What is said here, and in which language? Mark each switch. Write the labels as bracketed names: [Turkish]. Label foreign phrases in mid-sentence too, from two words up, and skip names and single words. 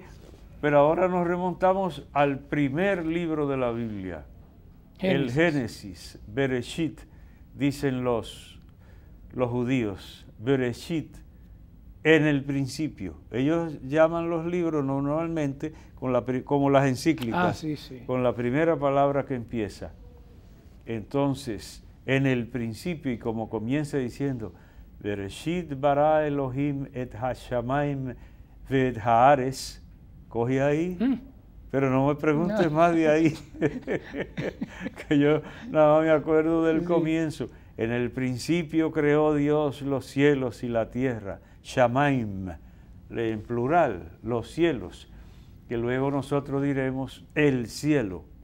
[Spanish] Pero ahora nos remontamos al primer libro de la Biblia, el Génesis, Bereshit, dicen los judíos, Bereshit, en el principio. Ellos llaman los libros normalmente como las encíclicas, con la primera palabra que empieza. Entonces, en el principio, y como comienza diciendo, [Hebrew] בראשית ברא אלהים את השמים ואת הארץ. [Spanish] Coge ahí, pero no me preguntes más de ahí, que yo nada más me acuerdo del comienzo. En el principio creó Dios los cielos y la tierra, Shamaim, en plural, los cielos, que luego nosotros diremos el cielo.